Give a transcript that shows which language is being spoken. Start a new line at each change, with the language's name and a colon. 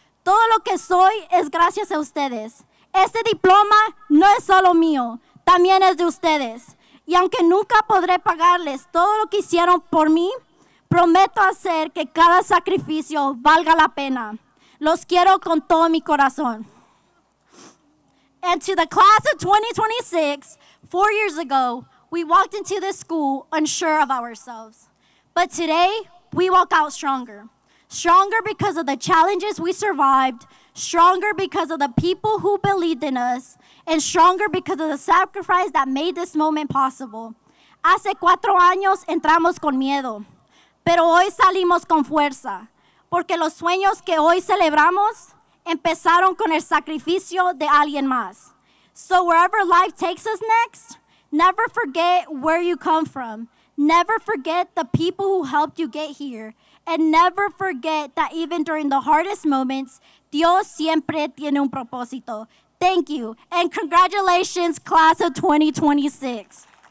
Spanish: Todo lo que soy es gracias a ustedes. Este diploma no es solo mío, también es de ustedes. Y aunque nunca podré pagarles todo lo que hicieron por mí, prometo hacer que cada sacrificio valga la pena. Los quiero con todo mi corazón.
English: And to the class of 2026, 4 years ago, we walked into this school unsure of ourselves. But today, we walk out stronger. Stronger because of the challenges we survived, stronger because of the people who believed in us, and stronger because of the sacrifice that made this moment possible.
Spanish: Hace 4 años entramos con miedo, pero hoy salimos con fuerza, porque los sueños que hoy celebramos empezaron con el sacrificio de alguien más.
English: So wherever life takes us next, never forget where you come from. Never forget the people who helped you get here. And never forget that even during the hardest moments,
Spanish: Dios siempre tiene un propósito.
English: Thank you, and congratulations, class of 2026.